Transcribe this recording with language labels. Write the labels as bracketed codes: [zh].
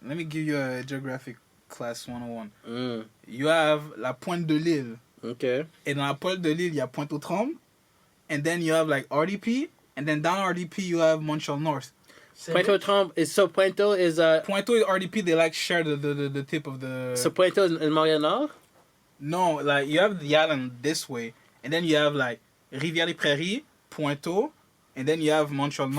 [en] Let me give you a geographic class 101. You have la Pointe de l'Île. Okay. [fr] Et dans la Pointe de l'Île, il y a Pointe-aux-Trembles. [en] And then you have like RDP. And then down RDP, you have Montreal North. Pointe-aux-Trembles is Pointe is Pointe and RDP, they like share the tip of the. So Pointe is in Montréal Nord? No, like you have the island this way, and then you have like Rivière des Prairies, Pointe, and then you have Montreal North.